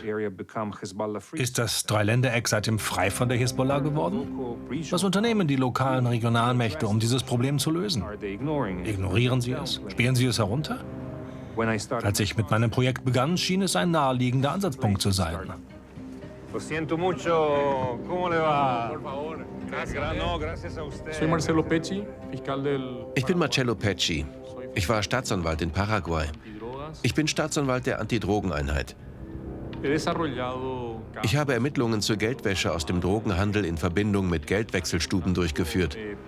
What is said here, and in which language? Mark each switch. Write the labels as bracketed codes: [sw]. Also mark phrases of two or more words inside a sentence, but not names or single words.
[de] Ist das Dreiländereck seitdem frei von der Hisbollah geworden? Was unternehmen die lokalen Regionalmächte, um dieses Problem zu lösen? Ignorieren sie es? Spielen sie es herunter? Als ich mit meinem Projekt begann, schien es ein naheliegender Ansatzpunkt zu sein. [es] Lo siento mucho. ¿Cómo le va? [de] Ich bin Marcello Pecci. Ich war Staatsanwalt in Paraguay. Ich bin Staatsanwalt der Antidrogeneinheit. Ich habe Ermittlungen zur Geldwäsche aus dem Drogenhandel in Verbindung mit Geldwechselstuben durchgeführt.